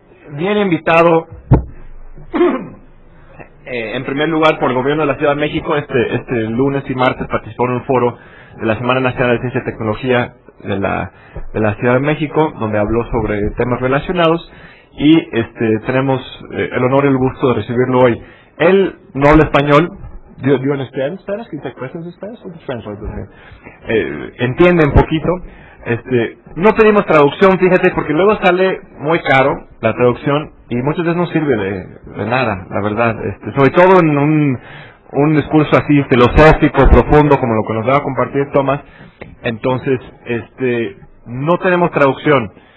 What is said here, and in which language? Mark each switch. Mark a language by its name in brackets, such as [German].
[Spanish] Viene invitado, en primer lugar, por el gobierno de la Ciudad de México. Este lunes y martes participó en un foro de la Semana Nacional de Ciencia y Tecnología de la Ciudad de México, donde habló sobre temas relacionados. Y tenemos el honor y el gusto de recibirlo hoy. Él no habla español. [English] Do you understand Spanish? Can you take questions in Spanish? Or translate this? [Spanish] Entiende un poquito. No pedimos traducción, fíjate, porque luego sale muy caro la traducción y muchas veces no sirve de nada, la verdad. Sobre todo en un discurso así filosófico, profundo, como lo que nos va a compartir Thomas. Entonces, no tenemos traducción.